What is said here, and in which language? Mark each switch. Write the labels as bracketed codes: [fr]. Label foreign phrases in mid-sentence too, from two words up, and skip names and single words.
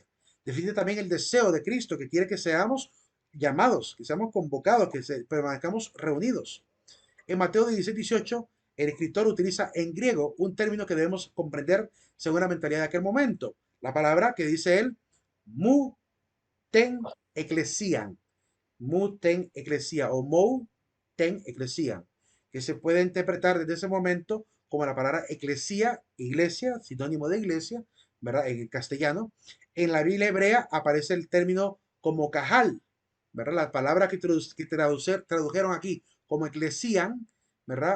[es] Define también el deseo de Cristo que quiere que seamos llamados, que seamos convocados, que permanezcamos reunidos. En Mateo 16-18, el escritor utiliza en griego un término que debemos comprender según la mentalidad de aquel momento. La palabra que dice él, [el] μου την εκκλησίαν, μου την εκκλησία ο μου την εκκλησίαν, [es] que se puede interpretar desde ese momento como la palabra eclesia, iglesia, sinónimo de iglesia, ¿verdad? En el castellano. En la Biblia hebrea aparece el término como cajal, ¿verdad? La palabra que tradujeron aquí como eclesian, ¿verdad?